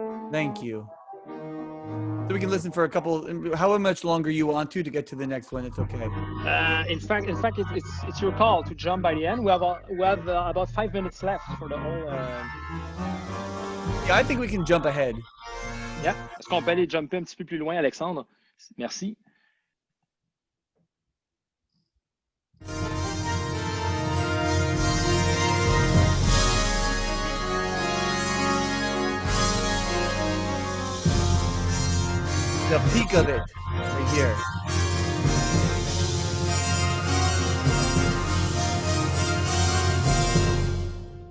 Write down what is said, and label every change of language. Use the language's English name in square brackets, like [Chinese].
[English] Thank you. So we can listen for a couple, however much longer you want to get to the next one. It's okay. In fact, it's your call to jump by the end. We have about 5 minutes left for the whole. Yeah, I think we can jump ahead. Yeah. [French] Est-ce qu'on peut aller jumper un petit peu plus loin, Alexandre? Merci. [English] The peak of it, right here.